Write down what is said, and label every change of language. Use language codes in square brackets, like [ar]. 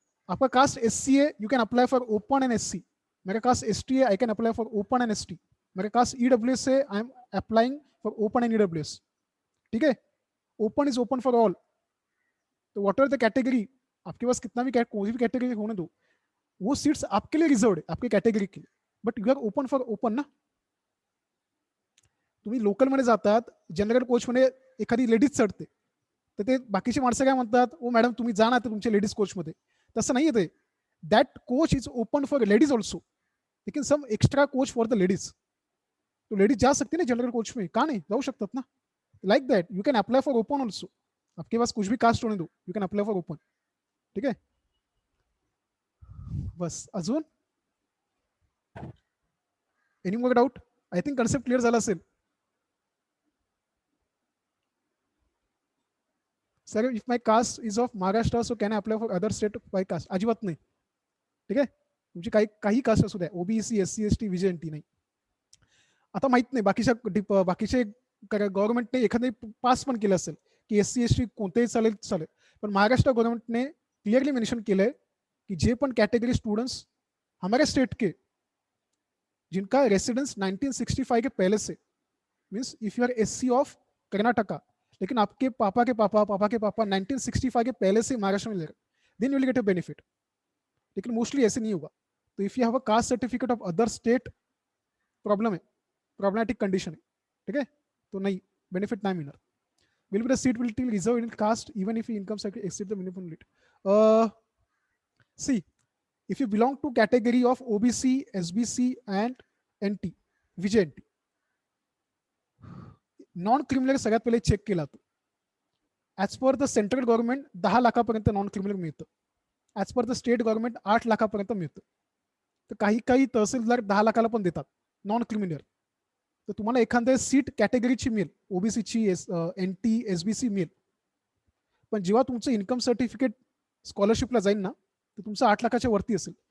[hi] आपका cast SC है, [en] You can apply for open and SC. [hi] मेरा कास्ट एसटी है, [en] I can apply for open and ST. [hi] मेरा cast EWS है, [en] I am applying for open and EWS. [hi] ठीक है. [en] Open is open for all. [hi] तो [en] what are the category, [hi] आपके पास कितना भी कोई भी कैटेगरी होने दो, वो सीट्स आपके लिए रिजर्व है, आपके कैटेगरी के लिए. [en] But you are open for open ना. [mr] तुम्ही लोकलमध्ये जातात, जनरल कोचमध्ये एखादी लेडीज चढते, तर ते बाकीची माणसं काय म्हणतात, ओ मॅडम तुम्ही जा ना तुमच्या लेडीज कोचमध्ये. तसं नाही ते. [en] that coach is open for ladies also, [hi] लेकिन some extra coach for the ladies. तो लेडीज जा सकती ना जनरल कोच में, [mr] का नहीं जाऊ शकतात ना. [en] Like that you can apply for open also. [hi] आपके पास कुछ भी कास्ट होने दो, [en] You can apply for open. [hi] ठीक है. [en] बस अजून any more doubt? [mr] I think concept clear झाला असेल. [en] Sir if my caste is of Maharashtra so can I apply for other state by caste? [mr] अजिबात नाही. ठीक आहे. तुमची काही कास्ट असू द्या, ओबीसी एससी एसटी विजेएनटी नाही. आता माहित नाही बाकीचे गव्हर्नमेंटने एखादे पास पण केलं असेल की एससी एसटी कोणतेही चालेल, पण महाराष्ट्र गव्हर्नमेंटने क्लियरली मेन्शन केलंय [hi] कि जे पण कैटेगरी स्टूडेंट्स हमारे स्टेट के जिनका रेसिडेंस 1965 के पहले से, means [en] if you are SC of Karnataka [hi] लेकिन आपके पापा के पापा 1965 के पहले से महाराष्ट्र में ले रहे, [en] Then you will get a benefit. [hi] लेकिन मोस्टली ऐसे नहीं होगा. तो [en] if you have a caste certificate of other state, [hi] problem है, प्रॉब्लमैटिक कंडीशन है. ठीक है. तो नहीं, बेनिफिट नहीं मिलणार. [en] will be the seat will be reserved in caste even if income exceed the minimum limit. See, if you belong to category of OBC, SBC and NT, VJNT, non criminal [mr] सगळ्यात पहिले check केला तो. As per the central government 10 लाखापर्यंत non criminal मिळतं. As per the state government 8 लाखापर्यंत मिळतं. तर काही तहसीलदार 10 लाखाला पण देतात नॉन क्रिमिनल. तर तुम्हाला एखाद्या सीट कॅटेगरीची मिळेल, ओबीसीची, एनटी, एसबीसी मिळेल, पण जेव्हा तुमचं इन्कम सर्टिफिकेट स्कॉलरशिपला जाईल ना, तर तुमचं 8 लाखाच्या वरती असेल.